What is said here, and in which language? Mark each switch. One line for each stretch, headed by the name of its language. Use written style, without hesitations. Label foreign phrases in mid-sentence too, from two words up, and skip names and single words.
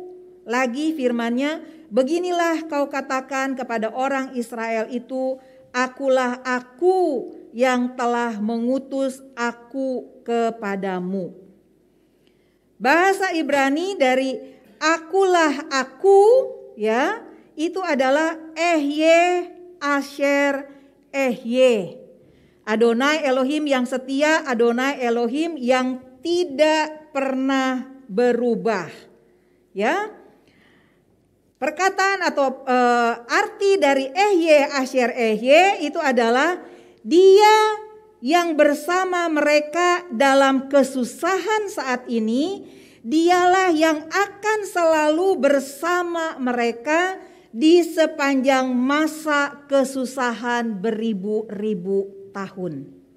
Indonesian: Lagi firman-Nya, beginilah kau katakan kepada orang Israel itu, akulah aku yang telah mengutus aku kepadamu. Bahasa Ibrani dari akulah aku ya, itu adalah
Hebrew: אהיה אשר אהיה.
Indonesian: Adonai Elohim yang setia, Adonai Elohim yang tidak pernah berubah. Ya. Perkataan atau arti dari
Hebrew: אהיה אשר אהיה
Indonesian: itu adalah dia yang bersama mereka dalam kesusahan saat ini, dialah yang akan selalu bersama mereka di sepanjang masa kesusahan beribu-ribu tahun.